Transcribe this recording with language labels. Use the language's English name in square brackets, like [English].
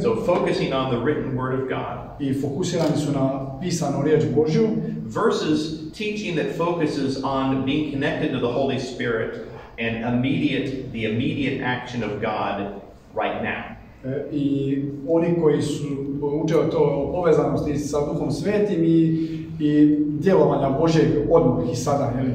[English] So focusing on the written word of God. [Croatian] I fokusirani su na pisanu riječ Božju. [English] Versus teaching that focuses on being connected to the Holy Spirit and the immediate action of God right now. [Croatian] I oni koji su uče o povezanosti sa Duhom Svetim i djelovanja Božjeg odmah i sada,